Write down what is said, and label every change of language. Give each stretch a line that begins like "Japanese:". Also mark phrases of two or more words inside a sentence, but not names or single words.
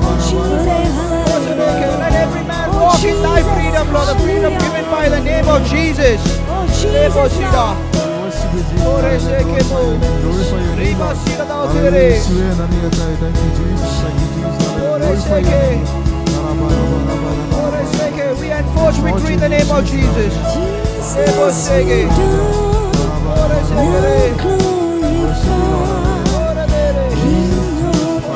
English: Let every man walk in thy freedom, Lord, the freedom given by the name of Jesus. Oh, Ebo Jesus, shida. Worship you, Jesus, Ore hallelujah. sekebo. Glorify your name, Riba Lord. shida da Hallelujah. tere. Yeshua name. Thank you, Jesus. Thank you, Jesus, hallelujah. Ore Glorify your seke. name. Ore seke. We enforce victory in the name of Jesus. Ebo seke. Ore seke. Ore dere.